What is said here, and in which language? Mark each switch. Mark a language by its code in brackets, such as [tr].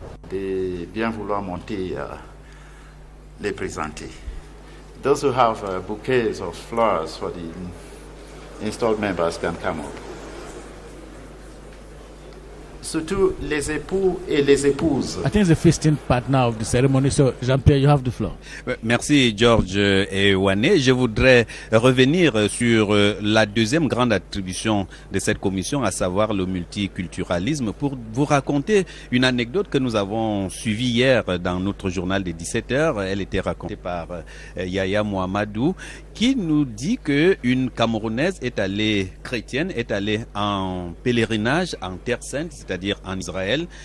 [fr] De bien vouloir monter les présenter. [en] Those who have bouquets of flowers for the installed members can come up. [fr] Surtout les époux et les épouses. [en] I think it's the feasting part now of the ceremony. So, Jean-Pierre, you have the floor. [fr] Merci, George Ewane. Je voudrais revenir sur la deuxième grande attribution de cette commission, à savoir le multiculturalisme, pour vous raconter une anecdote que nous avons suivie hier dans notre journal de 17h. Elle était racontée par Yaya Mohamedou, qui nous dit qu'une Camerounaise chrétienne est allée en pèlerinage en Terre Sainte, c'est-à-dire en Israël.